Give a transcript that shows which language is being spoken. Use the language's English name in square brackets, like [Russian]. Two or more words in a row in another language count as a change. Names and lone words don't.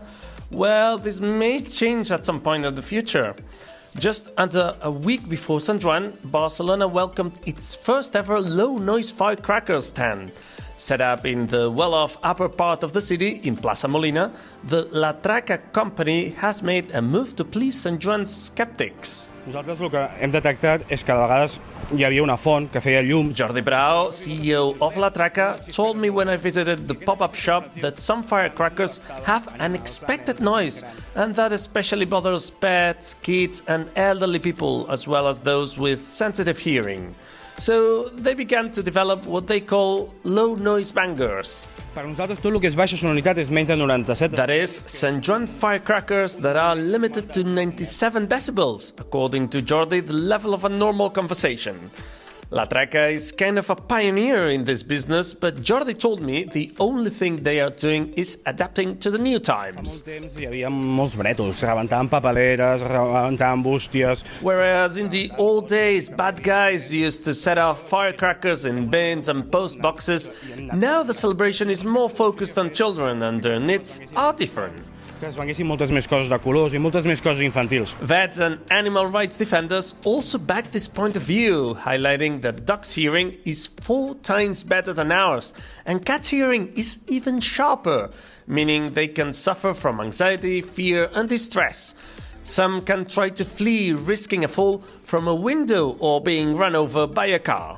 [English] Well, this may change at some point in the future. Just under a week before Sant Joan, Barcelona welcomed its first ever low-noise firecracker stand. Set up in the well-off upper part of the city, in Plaça Molina, the La Traca company has made a move to please Sant Joan's skeptics. [Catalan] Nosaltres el que hem detectat és que de vegades hi havia una font que feia llum. [English] Jordi Brau, CEO of La Traca, told me when I visited the pop-up shop that some firecrackers have an unexpected noise, and that especially bothers pets, kids, and elderly people, as well as those with sensitive hearing. So they began to develop what they call low-noise bangers. [Catalan] Per nosaltres tot el que és baixa sonoritat és menys de 97. [English] That is, St. Joan firecrackers that are limited to 97 decibels, according to Jordi, the level of a normal conversation. La Traca is kind of a pioneer in this business, but Jordi told me the only thing they are doing is adapting to the new times. [Catalan] Fa molt temps hi havia molts brètols, rebentaven papeleres, rebentaven bústies. [English] Whereas in the old days, bad guys used to set off firecrackers in bins and post boxes, now the celebration is more focused on children and their needs are different. [Catalan] Que es venguessin moltes més coses de colors i moltes més coses infantils. [English] Vets and animal rights defenders also back this point of view, highlighting that dogs' hearing is 4 times better than ours, and cats' hearing is even sharper, meaning they can suffer from anxiety, fear, and distress. Some can try to flee, risking a fall from a window or being run over by a car.